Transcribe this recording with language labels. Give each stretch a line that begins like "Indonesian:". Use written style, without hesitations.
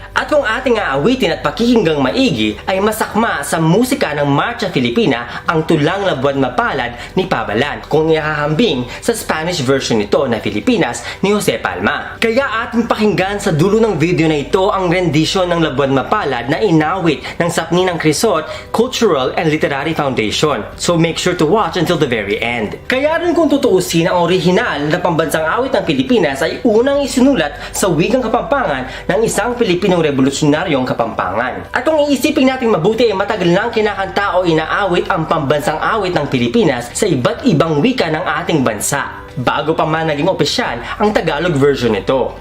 Filipino: At kung ating aawitin at pakikinggang maigi ay masakma sa musika ng Marcha Filipina ang tulang Labuad Mapalad ni Pabalan kung ihahambing sa Spanish version nito na Filipinas ni Jose Palma. Kaya ating pakinggan sa dulo ng video na ito ang rendition ng Labuad Mapalad na inawit ng Sapni ng Crisot Cultural and Literary Foundation.
English: So make sure to watch until the very end.
Filipino: Kaya rin kung tutuusin, ang orihinal na pambansang awit ng Pilipinas ay unang isinulat sa wikang Kapampangan ng isang Pilipinong revolusyonaryong Kapampangan. At kung iisipin natin mabuti, matagal nang kinakanta o inaawit ang pambansang awit ng Pilipinas sa iba't ibang wika ng ating bansa, bago pa man naging opisyal ang Tagalog version nito.